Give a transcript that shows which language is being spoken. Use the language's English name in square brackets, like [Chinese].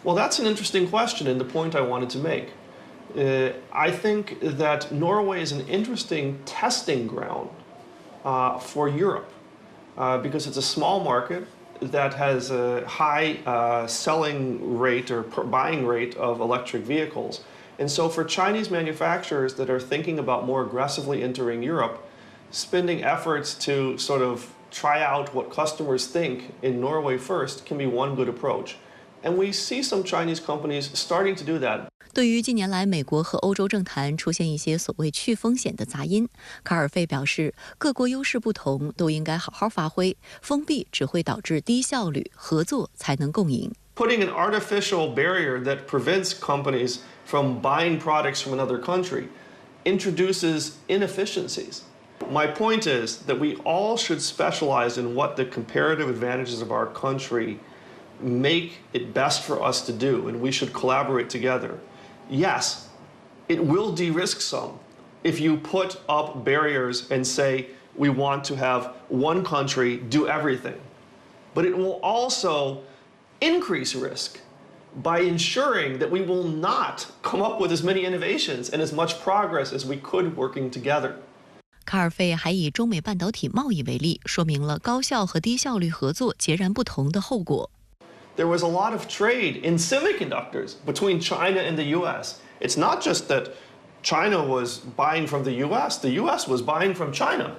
[English] Well, that's an interesting question and the point I wanted to make. I think that Norway is an interesting testing ground for Europe because it's a small market that has a high selling rate or buying rate of electric vehicles. And so for Chinese manufacturers that are thinking about more aggressively entering Europe, spending efforts to sort of try out what customers think in Norway first can be one good approach. And we see some Chinese companies starting to do that. [Chinese] 对于近年来美国和欧洲政坛出现一些所谓去风险的杂音，卡尔费表示，各国优势不同，都应该好好发挥，封闭只会导致低效率，合作才能共赢。 [English] Putting an artificial barrier that prevents companies from buying products from another country introduces inefficiencies. My point is that we all should specialize in what the comparative advantages of our country make it best for us to do, and we should collaborate together. Yes, it will de-risk some if you put up barriers and say we want to have one country do everything. But it will also increase risk by ensuring that we will not come up with as many innovations and as much progress as we could working together. [Chinese] 卡尔费还以中美半导体贸易为例，说明了高效和低效率合作截然不同的后果。 [English] There was a lot of trade in semiconductors between China and the U.S. It's not just that China was buying from the U.S. The U.S. was buying from China.